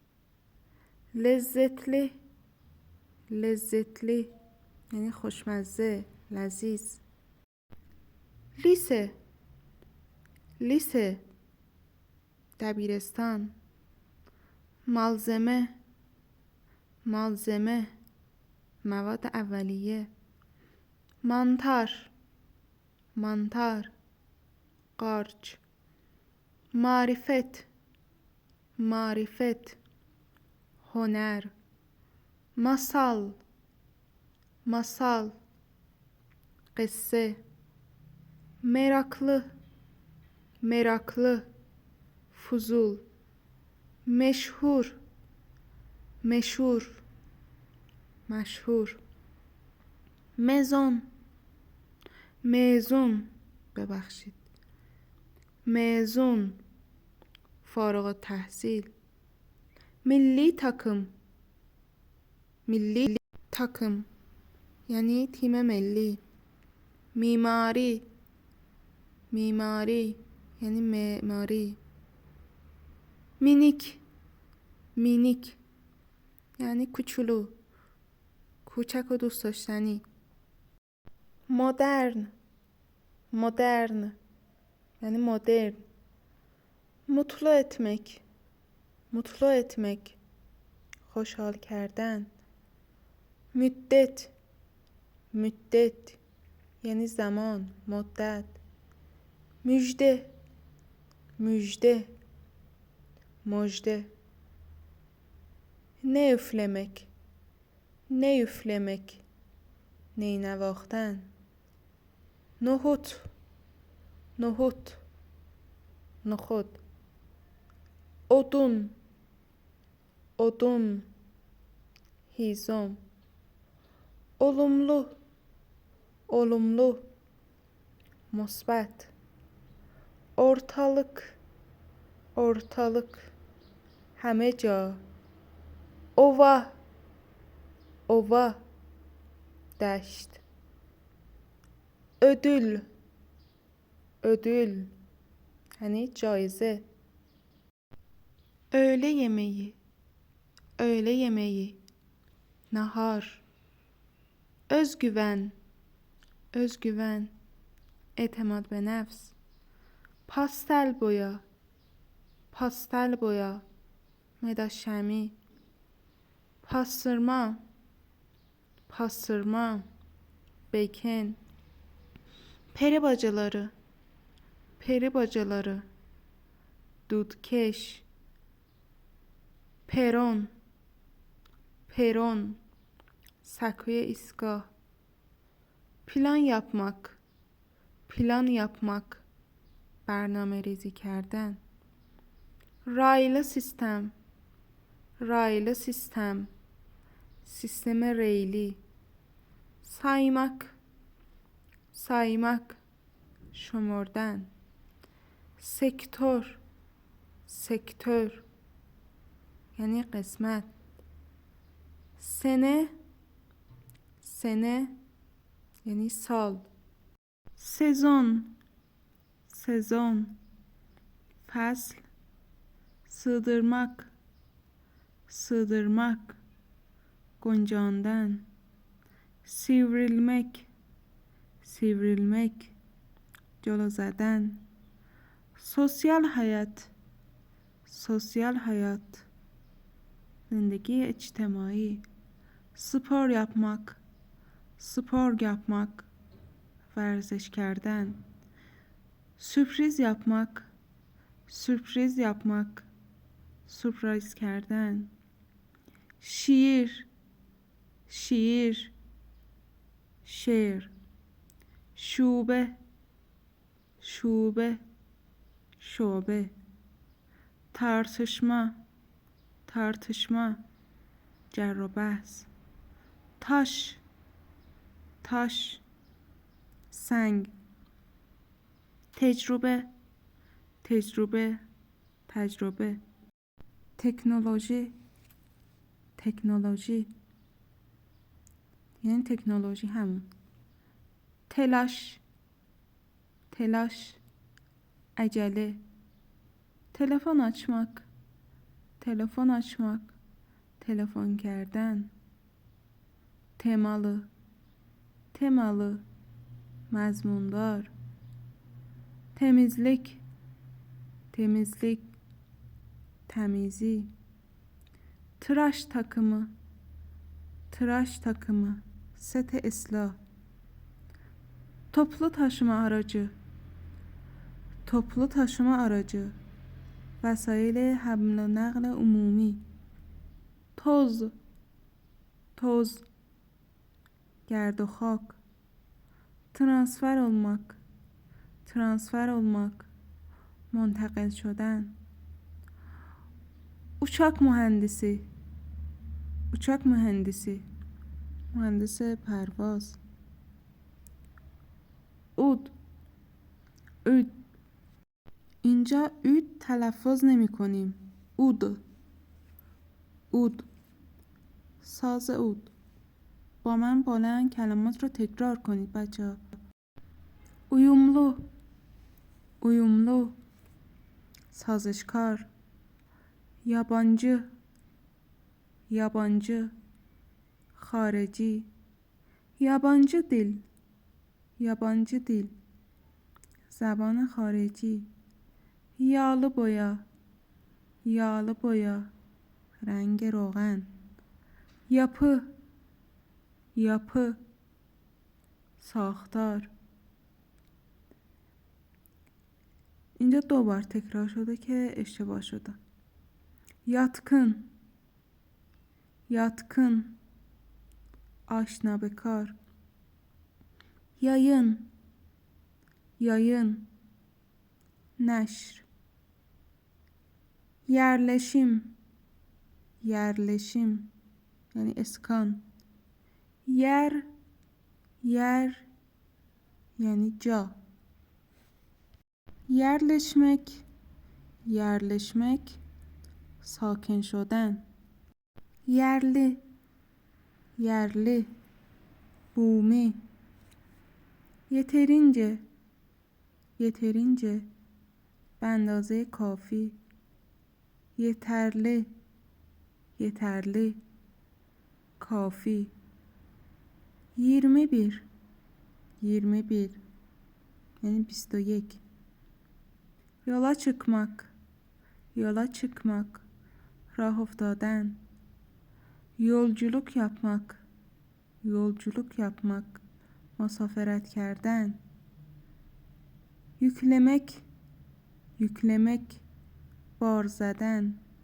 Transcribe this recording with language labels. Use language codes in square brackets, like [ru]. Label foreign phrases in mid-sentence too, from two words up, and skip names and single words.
[tr] lezzetli lezzetli [fa] یعنی خوشمزه لذیذ [tr] lise lise دبیرستان malzeme malzeme [fa] مواد اولیه [tr] mantar mantar قارچ [fa] معرفت معرفت هنر [tr] masal masal قصه meraklı meraklı fuzul meşhur meşhur مشهور mezun mezun ببخشید mezun [fa] فارغ التحصیل [tr] milli takım milli takım yani [fa] تیم ملی [tr] mimari mimari [fa] یعنی معماری [tr] minik minik [fa] یعنی کوچولو کوچک و دوست داشتنی [tr] modern modern [fa] یعنی مدرن [tr] mutlu etmek mutlu etmek [fa] خوشحال کردن [tr] müddet müddet [fa] یعنی زمان مدت [tr] müjde, müjde, müjde. Ne üflemek, ne üflemek, [fa] نی نواختن. [tr] nohut, nohut, nohut. odun, odun, hizam. olumlu, olumlu, مثبت. ortalık, ortalık, [fa] همه جا. [tr] ova, ova, دشت. ödül, ödül, hani جایزه. öğle yemeği, öğle yemeği, nahar. özgüven, özgüven, [fa] اعتماد به نفس. [tr] pastel boya, pastel boya, [fa] مداد شمی. [tr] pastırma, pastırma, bacon. peri bacaları, peri bacaları, دودکش. peron, peron, [fa] سکوی ایستگاه. [tr] plan yapmak, plan yapmak, [fa] برنامه ریزی کردن. [tr] raylı sistem, raylı sistem, [fa] سیستم ریلی. [tr] saymak, saymak, شمردن. sektör, sektör, [fa] یعنی قسمت. [tr] sene, sene, [fa] یعنی سال. [tr] sezon, sezon, فصل. sığdırmak, sığdırmak, گنجاندن. sivrilmek, sivrilmek, جلو زدن. sosyal hayat, sosyal hayat, [fa] زندگی اجتماعی. [tr] spor yapmak, spor yapmak, [fa] ورزش کردن. [tr] sürpriz yapmak, sürpriz yapmak, [fa] سورپرایز کردن. [tr] şiir, şiir, şiir. şube, şube, şube. tartışma, tartışma, [fa] جر و بحث. [tr] taş, taş, [fa] سنگ. تجربه، تجربه، تجربه. تکنولوژی، تکنولوژی، یعنی تکنولوژی همون. تلاش، تلاش، عجله. [tr] telefon açmak, telefon açmak, [fa] تلفن کردن. [tr] temalı, temalı, مضموندار. temizlik, temizlik, temizi. tıraş takımı, tıraş takımı, set ıslah. toplu taşıma aracı, toplu taşıma aracı, [fa] وسایل حمل و نقل عمومی. [tr] toz, toz, [fa] گرد و خاک. [tr] transfer olmak, transfer olmak, [fa] منتقل شدن. [tr] uçak mühendisi, uçak mühendisi, [fa] مهندس پرواز. عود، عود. اینجا عود تلفظ نمی کنیم. عود، عود، ساز عود. با من بلند کلمات رو تکرار کنید بچه‌ها. [tr] uyumlu، uyumlu، سازشکار. yabancı، yabancı، خارجی. yabancı dil، yabancı dil، [fa] زبان خارجی. [tr] yağlı boya، yağlı boya، [fa] رنگ روغن. [tr] yapı، yapı، [fa] ساختار. اینجا 2 بار تکرار شده که اشتباه شده. [tr] yatkın yatkın [fa] آشنا به کار. [tr] yayın yayın نشر. yerleşim yerleşim [fa] یعنی اسکان. yer یعنی جا. yerleşmek ساکن شدن. yerli بومی. yeterince به اندازه کافی. yeterli کافی. 21 یعنی 21. [tr] yola çıkmak [fa] راه افتادن. [tr] yolculuk yapmak [fa] مسافرت کردن. yüklemek بار زدن.